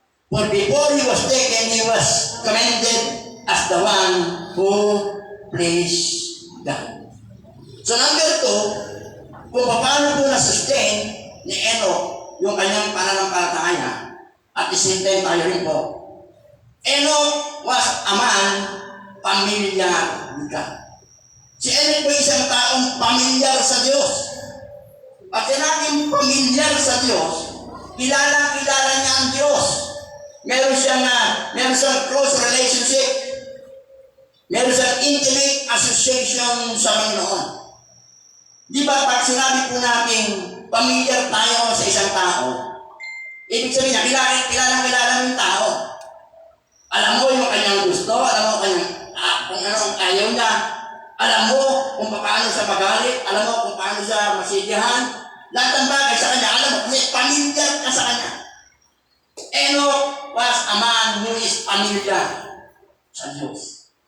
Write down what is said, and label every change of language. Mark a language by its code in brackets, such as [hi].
[en] For before he was taken, he was commended as the one who pleased God. [tl] So number 2, kung paano po na-sustain ni Enoch yung kanyang pananampalataya, at isintayin tayo rin po. [en] Enoch was a man familiar with God. [tl] Si Enoch po isang taong pamilyar sa Diyos. At sinabing pamilyar sa Diyos, kilala niya ang Diyos. Meron siyang [en] close relationship. [tl] Meron siyang [en] intimate association [tl] sa Panginoon. Di ba pag sinabi po natin pamilyar tayo sa isang tao, ibig sabihin niya, kilala mo yung tao. Alam mo yung kanyang gusto, alam mo kung ano ang ayaw niya, alam mo kung paano siya magalit, alam mo kung paano siya masidihan. Lahat ng bagay sa kanya, alam mo, kasi pamilyar ka sa kanya. [en] Enoch was a man who is familiar [tl] sa Diyos.